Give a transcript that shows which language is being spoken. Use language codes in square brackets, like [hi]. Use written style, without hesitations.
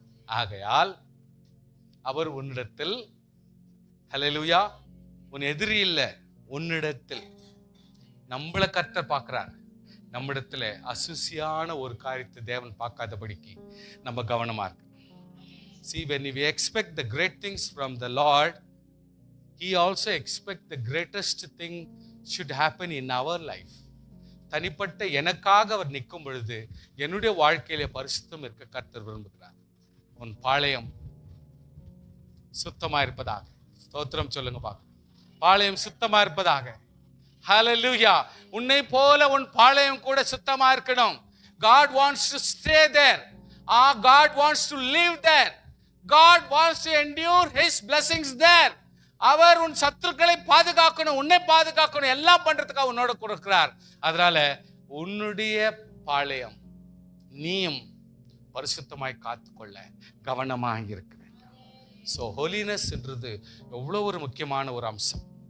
[ta] ஆகையால் அவர் உன்னிடத்தில், ஹல்லேலூயா, உன் எதிரி இல்லை, உன்னிடத்தில். நம்மளை கர்த்தர் பார்க்கிறார். நம்மிடத்துல அசுசியான ஒரு காரியத்தை தேவன் பார்க்காதபடிக்கு நம்ம கவனமா இருக்கு. [en] See, when we expect the great things from the Lord, He also expects the greatest thing should happen in our life. [ta] தனிப்பட்ட எனக்காக அவர் நிற்கும் பொழுது என்னுடைய வாழ்க்கையில பரிசுத்தம் இருக்க கர்த்தர் விரும்புகிறார். உன் பாளையம் சுத்தமா இருப்பதாக. ஸ்தோத்திரம் சொல்லுங்க பார்க்க. பாளையம் சுத்தமா இருப்பதாக. ஹalleluya. உன்னை போல உன் பாளையம் கூட சுத்தமா இருக்கணும். [en] God wants to stay there. God wants to live there. God wants to endure his blessings there. [ta] அவர் உன் சத்துருக்களை பாதுகாக்கணும், உன்னை பாதுகாக்கணும், எல்லாம் பண்றதுக்காக உன்னோட கொடுக்கிறார். அதனால உன்னுடைய பாளையம் நீயும் பரிசுத்தமாய் காத்துக்கொள்ள கவனமாக இருக்க வேண்டும். [en] so holiness [ta] என்றது எவ்வளோ ஒரு முக்கியமான ஒரு அம்சம்.